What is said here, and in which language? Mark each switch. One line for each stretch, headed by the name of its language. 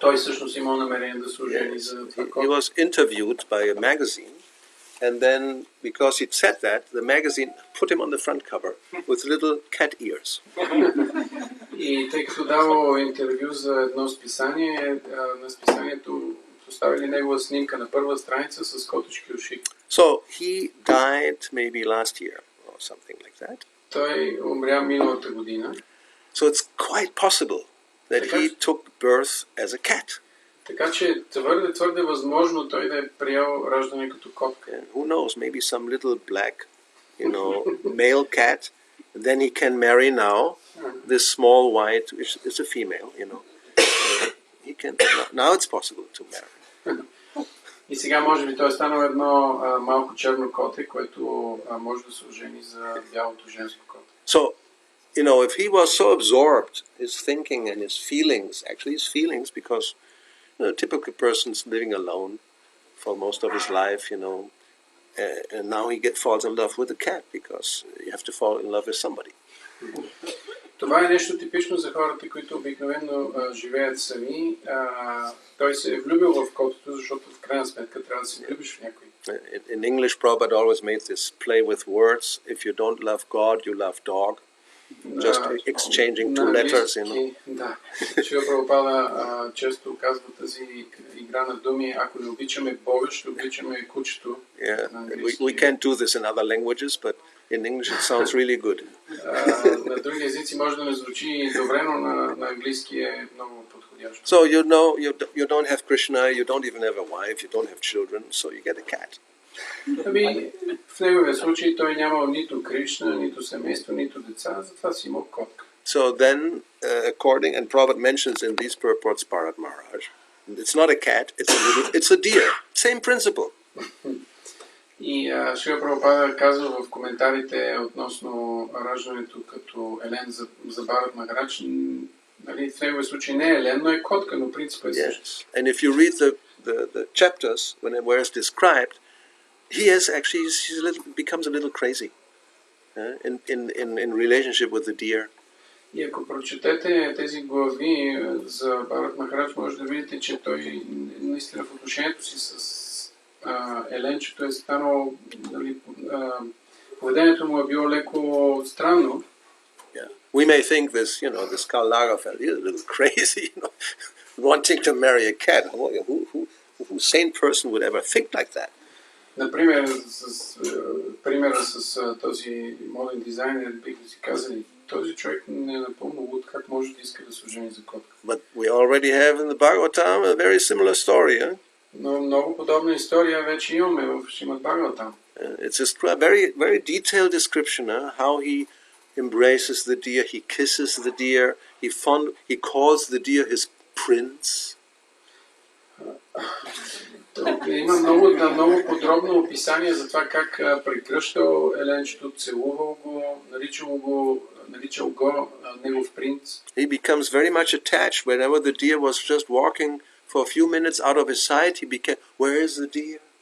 Bulgarian: Той всъщност имал намерение да се ожени за това.
English: He was interviewed by a magazine, and then because he said that, the magazine put him on the front cover with little cat ears.
Bulgarian: И тъй като давал интервю за едно списание, на списанието поставили негова снимка на първа страница с котешки уши.
English: So he died maybe last year or something like that.
Bulgarian: Той умря миналата година.
English: So it's quite possible that he took birth as a cat.
Bulgarian: Така че твърде възможно той да е приел раждане като котка.
English: And who knows, maybe some little black, you know, male cat. Then he can marry now this small white, which is a female, you know. He can now it's possible to marry.
Bulgarian: И сега може би той е станал едно малко черно коте, което може да се ожени за бялото женско коте.
English: So, you know, if he was so absorbed, his thinking and his feelings, actually his feelings, because a typical person's living alone for most of his life, you know, and now he falls in love with a cat because you have to fall in love with somebody.
Bulgarian: Това е нещо типично за хората, които обикновено живеят сами. Той се е влюбил в котото, защото в крайна сметка трябва да се влюбиш в някой.
English: In English, Prabhupada always made this play with words. If you don't love God, you love dog. Just exchanging two letters, you know.
Bulgarian: Да. Шрила Прабхупада често казва тази игра на думи. Ако не обичаме Бога, ще обичаме кучето.
English: Yeah, we can't do this in other languages, but in English it sounds really good.
Bulgarian: На други езици може да не звучи добре, но на английски е много подходящо.
English: So you know, you don't have Krishna, you don't even have a wife, you don't have children, so you get a cat.
Bulgarian: Ами, в неговия случай той нямал нито Кришна, нито семейство, нито деца, затова си имал котка.
English: So then, according, and Prabhupada mentions in these purports Bharat Maharaj, it's not a cat, it's a deer. Same principle.
Bulgarian: И Шрила Прабхупада казва в коментарите относно раждането като елен за Бхарат Махарадж, нали, в неговия случай не е елен, но е котка, но принципът е същ.
English: Yes. And if you read the chapters, where it's described, he has actually, becomes a little crazy in relationship with the deer.
Bulgarian: И ако прочетете тези глави за Бхарат Махарадж, може да видите, че той наистина в отношението си с еленчето е станало, нали, поведението му е било леко странно.
English: Yeah. We may think this Karl Lagerfeld, he's a little crazy, wanting to marry a cat. Who sane person would ever think like that?
Bulgarian: Например, примера с този моден дизайнер, бихме си казали, този човек не е напълно луд, как може да иска да се ожени за котка.
English: But we already have in the Bhagavatam a very similar story.
Bulgarian: Но много подобна история вече имаме в Шримад Бхагаватам.
English: It's a very, very detailed description how he embraces the deer, he kisses the deer, he calls the deer his prince.
Bulgarian: Има много подробно описание за това как прекръщал еленчето, целувал го, наричал го негов принц.
English: He becomes very much attached. Whenever the deer was just walking for a few minutes out of his sight, he became, where is the deer?